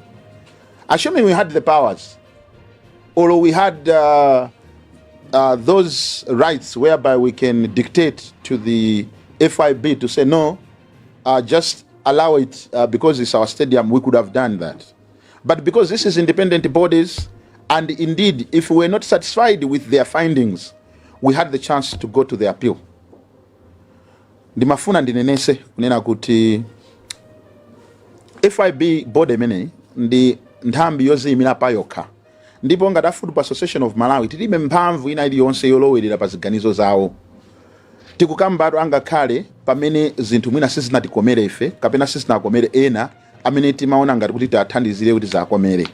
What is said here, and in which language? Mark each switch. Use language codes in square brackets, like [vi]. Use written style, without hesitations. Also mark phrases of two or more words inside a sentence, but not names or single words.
[en] Assuming we had the powers, or we had those rights whereby we can dictate to the FIB to say no, just allow it because it's our stadium, we could have done that. But because this is independent bodies, and indeed, if we were not satisfied with their findings, we had the chance to go to the appeal. [ny] Ndimafuna ndinenese kunena kuti FIB body imene ndi nthambi yoziyimira pa yokha, ndipo ngati Football Association of Malawi tilibe mphamvu ina iliyonse yolowerera pa ziganizo zawo. Tikukambatu angakhale pamene zinthu mwina sizinatikomere ife kapena sizinakomere ena amene timaona ngati kuti tathandizire kuti zakomere.